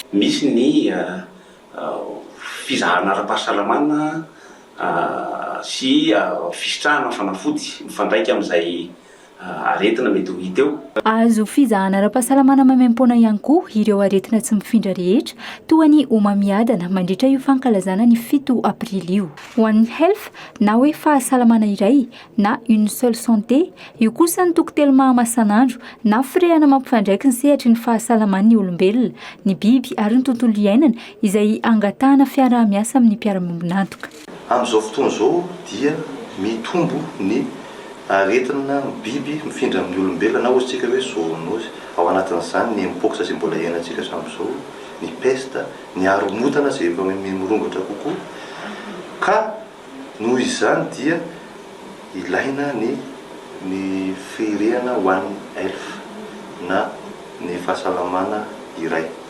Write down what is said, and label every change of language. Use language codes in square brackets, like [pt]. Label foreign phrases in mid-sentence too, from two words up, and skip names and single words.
[mg] Misy ny fizahana ara-pahasalamana sy fisitrahana fanafody mifandraika amin'izay aretina mety ho hita eo. Azo fizahana ara-pahasalamana maimaim-poana ihany koa ireo aretina tsy mifindra rehetra toa ny homamiadana mandritra io fankalazana ny 7 aprily io. [en] One Health [mg] na hoe fahasalamana iray na [fr] une seule santé [mg] io kosa ny tokotelo mahamasan'andro na firehana mampifandraiky ny sehatry ny fahasalaman'ny olombelona, ny biby ary ny tontolo iainana izay angatahana fiarah-miasa amin'ny mpiara-miombonantoka. Amin'izao fotoana izao dia mitombo ny aretina biby mifindra amin'ny olombelona na ohatsika hoe zoonose ao anatin'izany ny mpox izay mbola iainantsika hatramin'izao, ny peste, ny aromotana izay efa mirongatra kokoa ka noho izany dia ilaina ny firehana [en] One Health [mg] na ny fahasalamana iray.